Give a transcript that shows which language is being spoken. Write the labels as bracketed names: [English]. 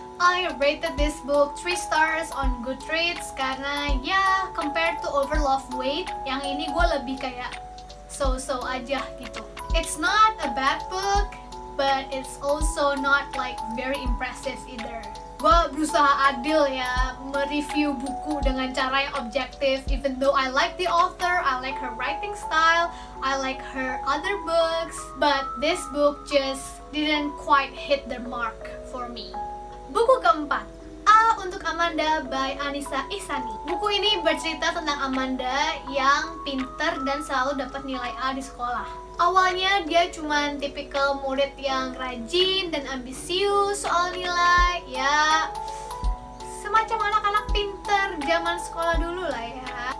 [English] I rated this book 3 stars on Goodreads [Indonesian] karena ya [English] compared to Overlove Wait, [Indonesian] yang ini gue lebih kayak [English] so-so [Indonesian] aja gitu. [English] It's not a bad book, but it's also not like very impressive either. [Indonesian] Gue berusaha adil ya mereview buku dengan cara yang objektif. [English] Even though I like the author, I like her writing style, I like her other books, but this book just didn't quite hit the mark for me. [Indonesian] Buku keempat, A untuk Amanda by Anissa Ihsani. Buku ini bercerita tentang Amanda yang pinter dan selalu dapat nilai A di sekolah. Awalnya dia cuman tipikal murid yang rajin dan ambisius soal nilai, ya semacam anak-anak pinter zaman sekolah dulu lah ya.